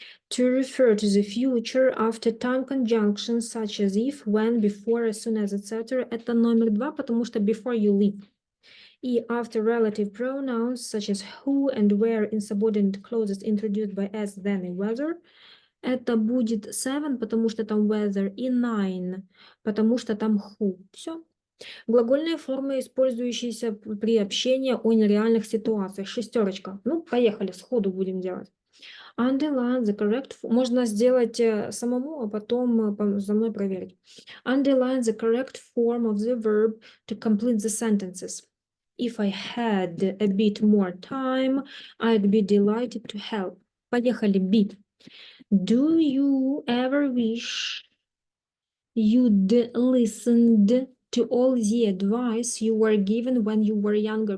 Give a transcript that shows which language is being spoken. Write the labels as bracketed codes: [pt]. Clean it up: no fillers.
[en] To refer to the future after time conjunctions such as if, when, before, as soon as, etc. [ru] Это номер 2, потому что before you leave. [en] И after relative pronouns such as who and where in subordinate clauses introduced by as, then и whether. [ru] Это будет 7, потому что там whether, и 9, потому что там who. Все. Глагольные формы, использующиеся при общении о нереальных ситуациях. 6. Ну, поехали, сходу будем делать. [en] Underline the correct form. [ru] Можно сделать самому, а потом за мной проверить. [en] Underline the correct form of the verb to complete the sentences. If I had a bit more time, I'd be delighted to help. [ru] Поехали, be. [en] Do you ever wish you'd listened to all the advice you were given when you were younger?